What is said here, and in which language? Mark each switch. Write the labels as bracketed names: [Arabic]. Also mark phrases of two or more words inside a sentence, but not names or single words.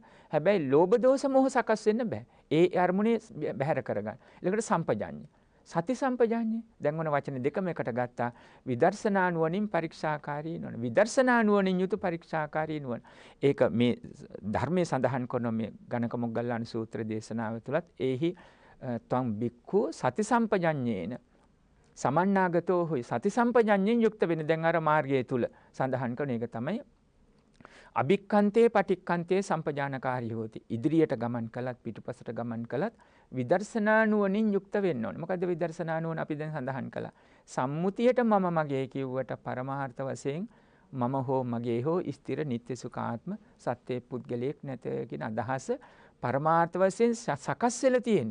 [Sinhala] හැබැයි ලෝභ දෝෂ මොහ සකස් වෙන්න බෑ. ඒ අරමුණේ බැහැර කරගන්න. ඊළඟට සම්පජාඤ්ඤය. සති සම්පජාඤ්ඤය. දැන් ඔන වචන දෙකම එකට ගත්තා. විදර්ශනා නුවණින් පරීක්ෂාකාරී නුවණ. විදර්ශනා නුවණින් යුතු පරීක්ෂාකාරී නුවණ. ඒක මේ ධර්මයේ සඳහන් කරන මේ ගණක මොග්ගල්ලාන සූත්‍ර දේශනාව තුලත් [Pali] ඒහි තම් බික්ඛු සති සම්පජාඤ්ඤේන සමන්නාගතෝ හොයි [Sinhala] සති සම්පජාඤ්ඤයෙන් යුක්ත වෙන දැන් අර මාර්ගය තුල සඳහන් කරන එක තමයි [Pali] අභික්ඛන්තේ පටික්ඛන්තේ සම්පජානකාරී හෝති. [Sinhala] ඉදිරියට ගමන් කළත් පිටුපසට ගමන් කළත් විදර්ශනා නුවණින් යුක්ත වෙන්න ඕනේ. මොකද විදර්ශනා නුවණ අපි දැන් සඳහන් කළා. සම්මුතියට මම මගේ කිව්වට පරමාර්ථ වශයෙන් මම හෝ මගේ හෝ ස්ථිර නිත්‍ය සුඛාත්ම සත්‍ය පුද්ගලයෙක් නැත කියන අදහස පරමාර්ථ වශයෙන් සකස් වෙලා තියෙන්නේ.